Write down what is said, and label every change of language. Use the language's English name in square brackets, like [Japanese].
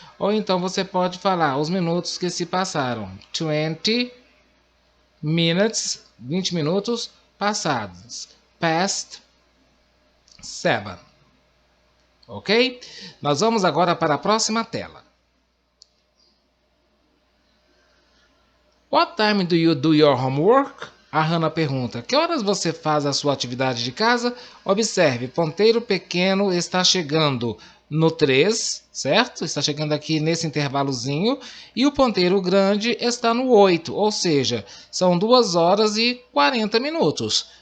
[Portuguese] Ou então você pode falar os minutos que se passaram. [English] 20 minutes, [Portuguese] 20 minutos passados. [English] Past 7. Ok? [Portuguese] Nós vamos agora para a próxima tela. [English] What time do you do your homework? [Portuguese] A Hannah pergunta: Que horas você faz a sua atividade de casa? Observe, ponteiro pequeno está chegando no 3, certo? Está chegando aqui nesse intervalozinho. E o ponteiro grande está no 8, ou seja, são 2 horas e 40 minutos.